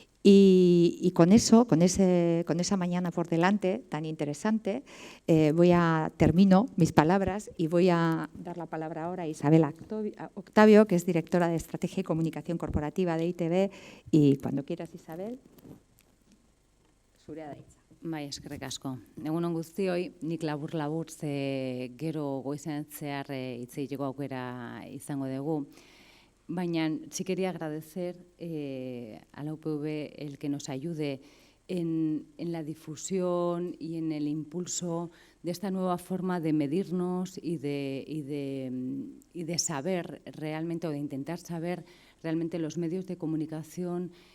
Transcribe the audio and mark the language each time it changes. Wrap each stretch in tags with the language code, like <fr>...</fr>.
<es>Y con eso, con esa mañana por delante tan interesante, termino mis palabras y voy a dar la palabra ahora a Isabel Octavio, que es directora de Estrategia y Comunicación Corporativa de ITV. Y cuando quieras, Isabel,</es> <eu>zurea da hitza. Bai, eskerrik asko. Egunon guztioi, nik labur ze gero goizean zehar hitz egiteko aukera izango dugu.</eu> <es>Baina sí quería agradecer a la UPV el que nos ayude en la difusión y en el impulso de esta nueva forma de medirnos y de saber realmente, o de intentar saber realmente los medios de comunicación</es>